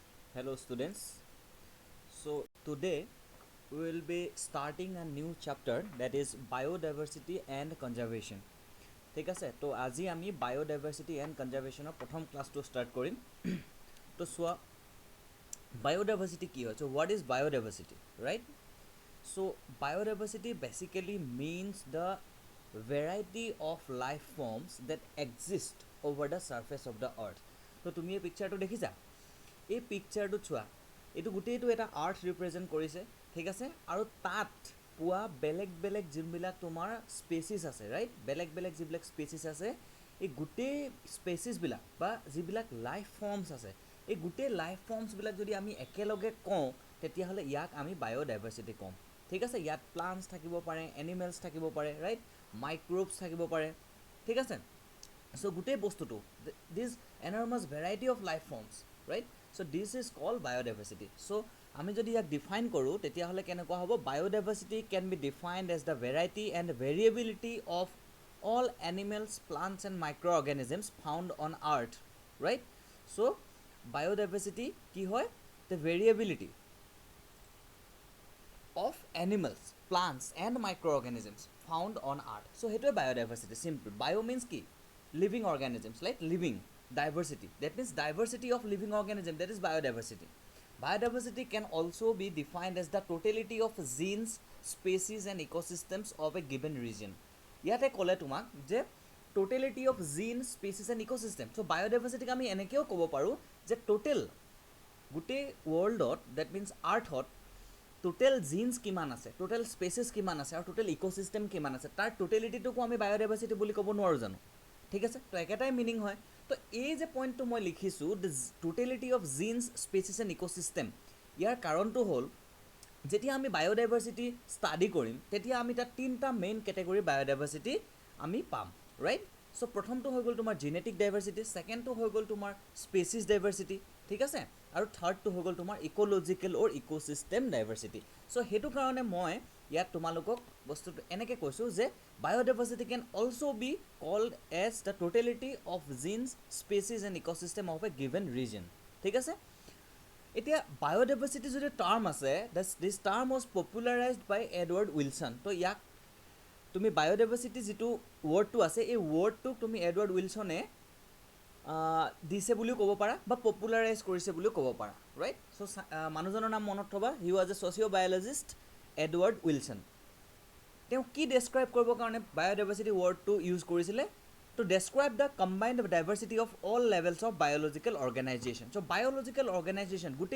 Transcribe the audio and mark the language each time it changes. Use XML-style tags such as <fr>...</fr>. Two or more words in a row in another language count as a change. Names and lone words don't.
<en>Hello students. So today we will be starting a new chapter that is biodiversity and conservation.</en> <as>ঠিক আছে তো আজি আমি</as> <en>biodiversity and conservation</en> <as>প্ৰথম ক্লাছটো ষ্টাৰ্ট কৰিম তো চোৱা</as> <en>biodiversity</en> <as>কি হয়</as> <en>so what is biodiversity right so biodiversity basically means the variety of life forms that exist over the surface of the</en> <as>earth তো তুমি এই পিকচাৰটো দেখিছা এই পিকচাৰটো চোৱা এইটো গোটেইটো এটা আৰ্থ ৰিপ্ৰেজেণ্ট কৰিছে ঠিক আছে আৰু তাত পোৱা বেলেগ বেলেগ যোনবিলাক তোমাৰ স্পেচিছ আছে ৰাইট বেলেগ বেলেগ যিবিলাক স্পেচিছ আছে এই গোটেই স্পেচিছবিলাক বা যিবিলাক</as> <en>life forms</en> <as>আছে এই গোটেই</as> <en>life formsবিলাক</en> <as>যদি আমি একেলগে কওঁ তেতিয়াহ'লে ইয়াক আমি বায়'ডাইভাৰ্চিটি কওঁ ঠিক আছে ইয়াত প্লাণ্টছ থাকিব পাৰে এনিমেলছ থাকিব পাৰে ৰাইট মাইক্ৰ'বছ থাকিব পাৰে ঠিক আছে so গোটেই বস্তুটো</as> <en>this enormous variety of life forms right so this is called biodiversity so</en> <as>আমি যদি ইয়াক ডিফাইন কৰোঁ তেতিয়াহ'লে কেনেকুৱা হ'ব</as> <en>biodiversity can be defined as the variety and variability of all animals plants and microorganisms found on earth right so biodiversity</en> <as>কি হয়</as> <en>the variability of animals plants and microorganisms found on earth so হেতুৱে biodiversity simple bio means কি living organisms like living diversity that means diversity of living organism that is biodiversity biodiversity can also be defined as the totality of genes species and ecosystems of a given region</en> <as>ইয়াতে ক'লে তোমাক যে</as> <en>totality of genes species and ecosystem so biodiversity</en> <as>আমি এনেকেও ক'ব পাৰোঁ যে total গোটেই worldত</as> <en>that means</en> <as>earthত</as> <en>total genes</en> <as>কিমান আছে</as> <en>total species</en> <as>কিমান আছে আৰু</as> <en>total ecosystem</en> <as>কিমান আছে তাৰ totality-টোকো আমি biodiversity বুলি ক'ব নোৱাৰোঁ জানো ঠিক আছে তো একেটাই মিনিং হয় তো এই যে পইণ্টটো মই লিখিছোঁ</as> <en>the totality of genes species and ecosystem</en> <as>ইয়াৰ কাৰণটো হ'ল যেতিয়া আমি</as> <en>biodiversity study</en> <as>কৰিম তেতিয়া আমি তাত তিনিটা</as> <en>main category biodiversity</en> <as>আমি পাম</as> <en>right so'</en> <as>প্ৰথমটো হৈ গ'ল তোমাৰ</as> <en>genetic diversity</en> <as>ছেকেণ্ডটো হৈ গ'ল তোমাৰ</as> <en>species diversity</en> <as>ঠিক আছে আৰু থাৰ্ডটো হৈ গ'ল তোমাৰ</as> <en>ecological or ecosystem diversity so'</en> <as>সেইটো কাৰণে মই ইয়াত তোমালোকক বস্তুটো এনেকৈ কৈছোঁ যে</as> <en>biodiversity can also be called as the totality of genes, species and ecosystem of a given region.</en> <as>ঠিক আছে এতিয়া biodiversity যদি টাৰ্ম আছে</as> <en>this term was popularized by Edward Wilson</en> <as>তো ইয়াক তুমি biodiversity যিটো ৱৰ্ডটো আছে এই ৱৰ্ডটোক তুমি এডৱাৰ্ড উইলছনে দিছে বুলিও ক'ব পাৰা বা পপুলাৰাইজ কৰিছে বুলিও ক'ব পাৰা</as> <en>right so'</en> <as>মানুহজনৰ নাম মনত থ'বা</as> <en>he was a sociobiologist Edward Wilson</en> <as>তেওঁ কি ডেছক্ৰাইব কৰিবৰ কাৰণে</as> <en>biodiversity wordটো use</en> <as>কৰিছিলে</as> <en>to describe the combined diversity of all levels of biological organisation so biological organisation</en>